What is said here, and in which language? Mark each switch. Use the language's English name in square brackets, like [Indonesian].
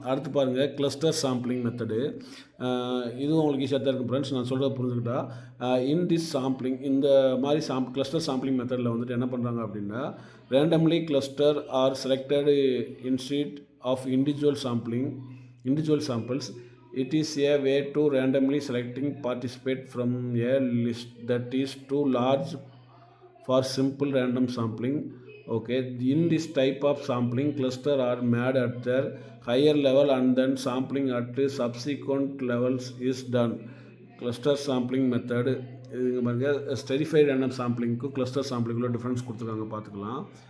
[Tamil] அடுத்து பாருங்கள், cluster sampling method. இதுவும் உங்களுக்கு ஈஸியாக தான் இருக்கும் ஃப்ரெண்ட்ஸ், நான் சொல்கிறத புரிஞ்சுக்கிட்டா. [English] in this sampling, [Tamil] இந்த மாதிரி கிளஸ்டர் சாம்பிளிங் மெத்தடில் வந்துட்டு என்ன பண்ணுறாங்க அப்படின்னா, [English] Randomly cluster are selected instead of individual samples. It is a way to randomly selecting participate from a list that is too large for simple random sampling. Okay, in this type of sampling, cluster are made at their higher level and then sampling at subsequent levels is done. Cluster sampling method. [Tamil] இதுங்க பாருங்க, ஸ்டெரிஃபைட் random சாம்பிளிங்க்கும் cluster சாம்பிளிங்குள்ள difference கொடுத்துருக்காங்க, பார்த்துக்கலாம்.